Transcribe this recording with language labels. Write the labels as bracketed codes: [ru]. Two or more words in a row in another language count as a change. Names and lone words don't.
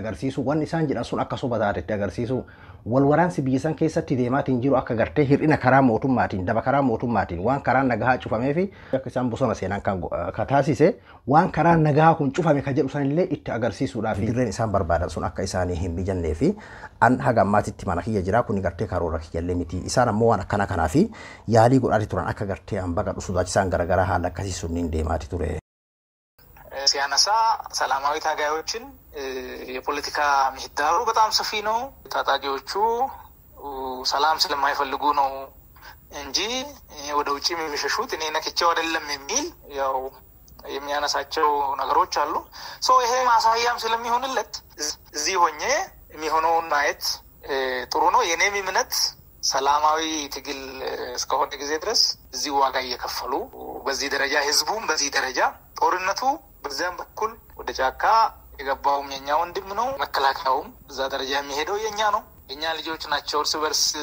[om] agarsiisu wanni isaan jedhan sun akka soba taate itti agarsiisu wal waraansi biyya san keessatti deemaatiin jiru akka gartee hir'ina karaa mootummaatiin daba karaa mootummaatiin waan karaa nagaa cufamee fi akka isaan bosona seenan kan taasise waan karaa nagaa kun cufame ka jedhu sanillee itti agarsiisuudhaaf dirreen isaan barbaadan sun akka isaanii hin mijannee fi an haga ammaatitti mana kiyya jira kun gartee karoora kiyyallee miti isaan ammoo waan akkana kanaa fi yaalii godhaati turan akka gartee hambaa qadhu sodaachisaan garagaraa haala akkasii sunniin deemaati ture. [am] ሲያነሳ ሰላማዊ ታጋዮችን የፖለቲካ ምህዳሩ በጣም ሰፊ ነው። ታጣቂዎቹ ሰላም ስለማይፈልጉ ነው እንጂ ወደ ውጪ የሚሸሹት እኔ ነክቼው አይደለም የሚል ያው የሚያነሳቸው ነገሮች አሉ። ይሄ ማሳያም ስለሚሆንለት እዚህ ሆኜ የሚሆነውን ማየት ጥሩ ነው። የኔም እምነት ሰላማዊ ትግል እስከሆነ ጊዜ ድረስ እዚህ ዋጋ እየከፈሉ በዚህ ደረጃ ህዝቡም በዚህ ደረጃ ጦርነቱ በዛም በኩል ወደ ጫካ የገባውም የኛ ወንድም ነው መከላከያውም እዛ ደረጃ የሚሄደው የኛ ነው የኛ ልጆች ናቸው እርስ በርስ